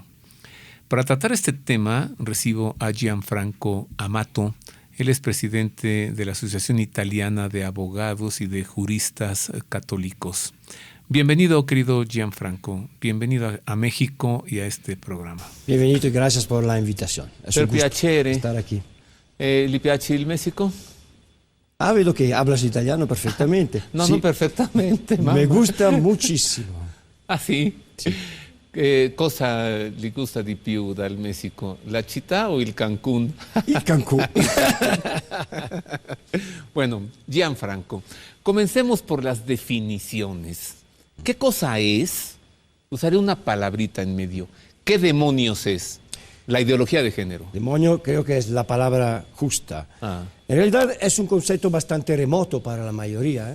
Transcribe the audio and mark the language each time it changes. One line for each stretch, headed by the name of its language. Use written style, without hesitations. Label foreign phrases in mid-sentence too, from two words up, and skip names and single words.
Spanish: Para tratar este tema, recibo a Gianfranco Amato. Él es presidente de la Asociación Italiana de Abogados y de Juristas Católicos. Bienvenido, querido Gianfranco. Bienvenido a México y a este programa. Bienvenido y gracias por la invitación. Es
Italian: Per
Spanish: un gusto
Italian: piacere.
Spanish: estar aquí.
Italian: ¿Le piace il Messico?
Spanish: Ah,
Italian: vedo che
Spanish: hablas italiano perfectamente. No, Sí, no
Italian: perfettamente.
Spanish: me
Italian: mamma.
Spanish: gusta muchísimo.
Italian: Ah, sì? Cosa gli gusta di più dal Messico? La città o il Cancún? Il Cancún.
Spanish: Bueno, Gianfranco, comencemos por las definiciones. ¿Qué cosa es? Usaré una palabrita en medio. ¿Qué demonios es la ideología de género? Demonio creo que es la palabra justa. En realidad es un concepto bastante remoto para la mayoría.